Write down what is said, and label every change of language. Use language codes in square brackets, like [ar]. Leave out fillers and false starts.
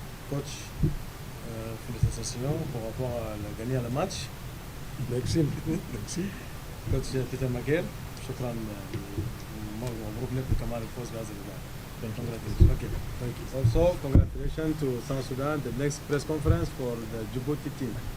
[fr] Coach, félicitations pour rapport à gagner le match. Merci. [ar] Coach Peter Maguire, شكرا مبروك لك وكمان الفوز بهذا اللقاء. [en] Congratulations. Okay. Thank you. Also, congratulations to South Sudan, the next press conference for the Djibouti team.